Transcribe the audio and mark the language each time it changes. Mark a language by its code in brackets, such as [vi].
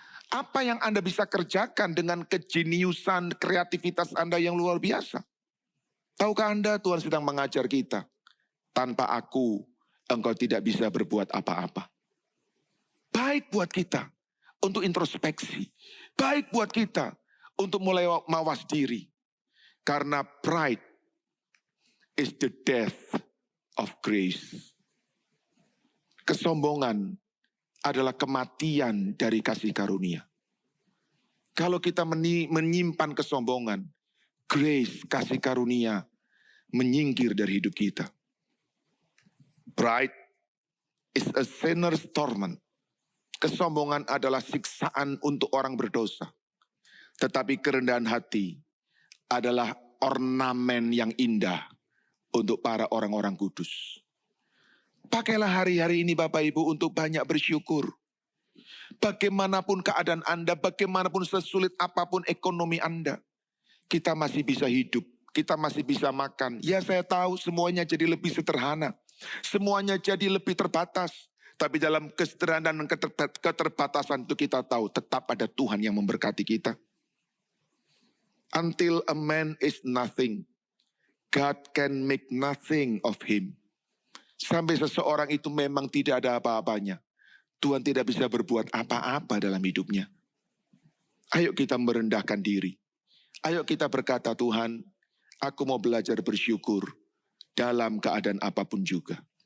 [id] Apa yang Anda bisa kerjakan dengan kejeniusan, kreativitas Anda yang luar biasa? Tahukah Anda Tuhan sedang mengajar kita? Tanpa aku, engkau tidak bisa berbuat apa-apa. Baik buat kita untuk introspeksi. Baik buat kita untuk mulai mawas diri. [en] Karena pride is the death of grace. [id] Kesombongan adalah kematian dari kasih karunia. Kalau kita menyimpan kesombongan, grace, kasih karunia, menyingkir dari hidup kita. [en] Pride is a sinner's torment. [id] Kesombongan adalah siksaan untuk orang berdosa. Tetapi kerendahan hati adalah ornamen yang indah untuk para orang-orang kudus. Pakailah hari-hari ini Bapak Ibu untuk banyak bersyukur. Bagaimanapun keadaan Anda, bagaimanapun sesulit apapun ekonomi Anda, kita masih bisa hidup, kita masih bisa makan. Ya saya tahu semuanya jadi lebih sederhana, semuanya jadi lebih terbatas. Tapi dalam kesederhanaan dan keterbatasan itu kita tahu tetap ada Tuhan yang memberkati kita. [en] Until a man is nothing, God can make nothing of him. [id] Sampai seseorang itu memang tidak ada apa-apanya, Tuhan tidak bisa berbuat apa-apa dalam hidupnya. Ayo kita merendahkan diri. Ayo kita berkata, Tuhan, aku mau belajar bersyukur dalam keadaan apapun juga.